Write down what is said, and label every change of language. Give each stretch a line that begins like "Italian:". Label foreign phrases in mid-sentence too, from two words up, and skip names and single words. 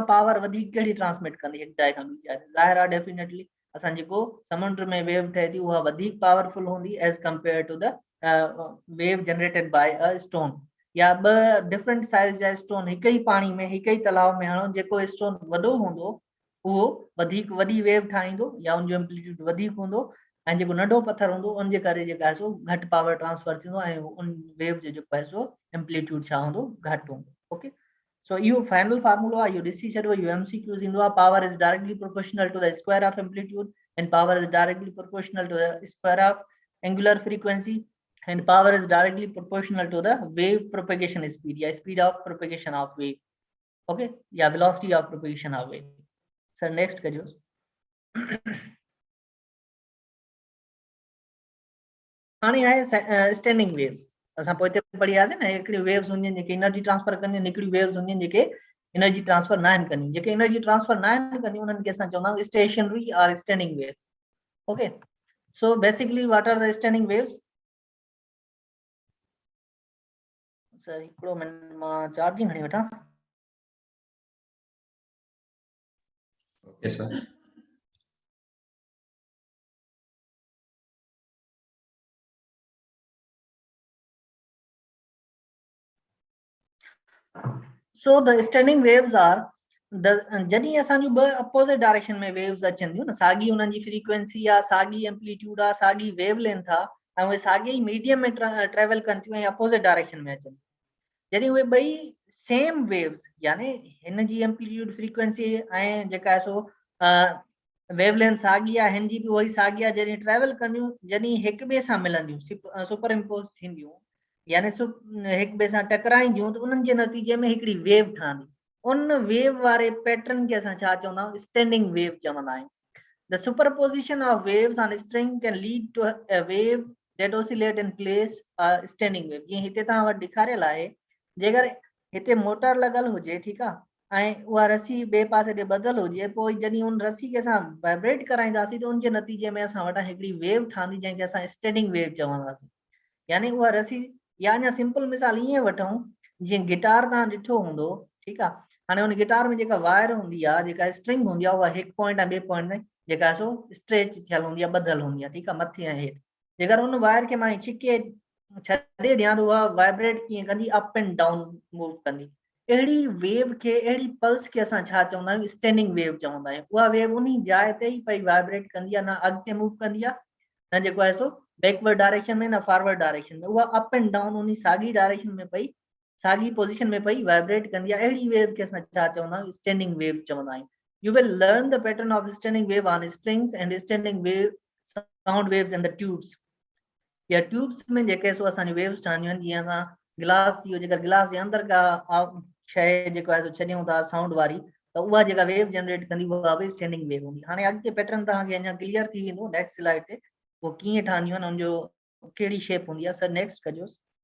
Sindhi: पावर वधीक कहिड़ी ट्रांसमिट कंदी हिकु जाइ खां ॿी जाइ ते ज़ाहिर आहे डेफिनेटली असां जेको समुंड में वेव ठहे थी उहा वधीक पावरफुल हूंदी
English: as compare to the wave generated by a stone
Sindhi: या ब डिफरेंट साइज जा स्टोन
Urdu: ایک ہی پانی میں ایک ہی تالاب میں
Sindhi: हणो जेको स्टोन वडो होंदो वो वधिक वडी वेव ठाहींदो या उन जो एम्पलीट्यूड वधिक होंदो ऐं जेको नंढो पत्थर होंदो उन जे करे जेका सो घट पावर ट्रांसफर थींदो ऐं उन वेव जो जेको आहे सो एम्पलीट्यूड छा होंदो घट होंदो ओके
English: so you final formula you
Sindhi: ॾिसी छॾो
English: you MCQs
Sindhi: ईंदो आहे
English: power is directly proportional to the square of amplitude and power is directly proportional to the square of angular frequency and power is directly proportional to the wave propagation speed या speed of propagation of wave okay या velocity of propagation of wave sir next करियो
Sindhi: हाणे आहे
English: standing waves
Sindhi: असां पोइते पढ़ी आयासीं न हिकिड़ी वेव्स हूंदियूं आहिनि जेके
English: energy transfer
Sindhi: कंदियूं आहिनि हिकिड़ी वेव्स हूंदियूं आहिनि जेके
English: energy transfer
Sindhi: न आहिनि कंदियूं जेके
English: energy transfer
Sindhi: न आहिनि कंदियूं उन्हनि खे असां चवंदा आहियूं स्टेशनरी और
English: standing waves okay so basically what are the standing waves
Sindhi: सर हिकिड़ो मिनट मां चार्जिंग खणी वठां
English: Okay, sir. So the standing waves are the
Sindhi: जॾहिं असांजूं ॿ
English: opposite direction
Sindhi: में वेव्स अचनि थियूं न साॻी उन्हनि जी फ्रीक्वेंसी आहे साॻी एम्पलीट्यूड आहे साॻी
English: wave length
Sindhi: आहे ऐं उहे साॻे ई मीडियम में ट्रेवल कनि थियूं ऐं
English: opposite direction
Sindhi: में अचनि जॾहिं उहे ॿई
English: same waves
Sindhi: यानी हिन जी एम्पलीट्यूड फ्रीक्वेंसी ऐं जेका आहे सो
English: wave length
Sindhi: साॻी आहे हिन जी बि उहा ई साॻी आहे जॾहिं ट्रेवल कंदियूं जॾहिं हिक ॿिए सां मिलंदियूं
English: super impose
Sindhi: थींदियूं यानी हिक ॿिए सां टकराईंदियूं त उन्हनि जे नतीजे में हिकिड़ी वेव ठहंदी उन वेव वारे पैटर्न खे असां छा चवंदा आहियूं
English: standing wave
Sindhi: चवंदा आहियूं
English: the superposition of waves on string can lead to a wave that oscillate in place standing wave
Sindhi: जीअं हिते तव्हां वटि ॾेखारियल आहे जेकर हिते मोटर लॻल हुजे ठीकु आहे ऐं उहा रसी ॿिए पासे ते ॿधल हुजे पोइ जॾहिं उन रसी खे असां वाइब्रेट कराईंदासीं त उनजे नतीजे में असां वटां हिकिड़ी वेव ठहंदी जंहिंखे असां
English: standing wave
Sindhi: चवंदासीं यानी उहा रसी या अञा सिंपल मिसाल ईअं वठूं जीअं गिटार तव्हां ॾिठो हूंदो ठीकु आहे हाणे हुन गिटार में जेका वायर हूंदी आहे जेका स्ट्रिंग हूंदी आहे उहा हिकु पॉइंट ऐं ॿिए पॉइंट में जेका सो स्ट्रेच थियल हूंदी आहे ॿधल हूंदी आहे ठीकु आहे मथे ऐं हेठि जेकर उन वायर खे मां छिके छॾे ॾियां त उहा वाइब्रेट कीअं कंदी
English: up and down move
Sindhi: कंदी अहिड़ी वेव खे अहिड़ी पल्स खे असां छा चवंदा आहियूं
English: standing wave
Sindhi: चवंदा आहियूं उहा वेव उन जाइ ते ई पई वाइब्रेट कंदी आहे न अॻिते मूव कंदी आहे न जेको आहे सो
English: backward direction
Sindhi: में न
English: forward direction
Sindhi: में उहा
English: up and down
Sindhi: उन साॻी डायरेक्शन में पई साॻी पोजीशन में पई वाइब्रेट कंदी आहे अहिड़ी वेव खे असां छा चवंदा आहियूं
English: standing wave
Sindhi: चवंदा आहियूं
English: you will learn the pattern of standing wave on strings and standing wave sound waves in the tubes
Sindhi: या ट्यूब्स में जेके सो असांजी वेव्स ठहंदियूं आहिनि जीअं असां गिलास थी वियो जेकर गिलास जे अंदरि का शइ जेको आहे सो छॾियूं था साउंड वारी त उहा जेका वेव जनरेट कंदी उहा बि
English: standing wave
Sindhi: हूंदी हाणे अॻिते पैटर्न तव्हांखे अञा क्लियर थी वेंदो
English: next slide
Sindhi: ते वो कीअं ठहंदियूं आहिनि उनजो कहिड़ी शेप हूंदी आहे
English: sir next
Sindhi: कजोसि